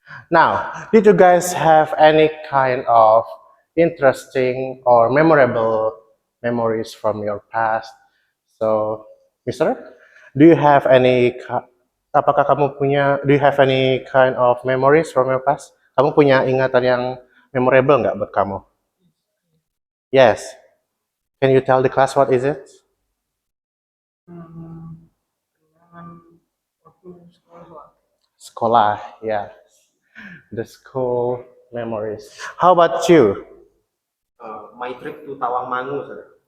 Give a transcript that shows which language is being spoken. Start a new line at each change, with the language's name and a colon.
English: Now, did you guys have any kind of interesting or memorable memories from your past? So, Mister, do you have any
Indonesian: apakah kamu punya
English: do you have any kind of memories from your past?
Indonesian: Kamu punya ingatan yang memorable nggak buat kamu?
English: Yes. Can you tell the class what is it?
Indonesian: Sekolah,
English: yeah. The school memories. How about you? My trip to Tawangmangu, sir.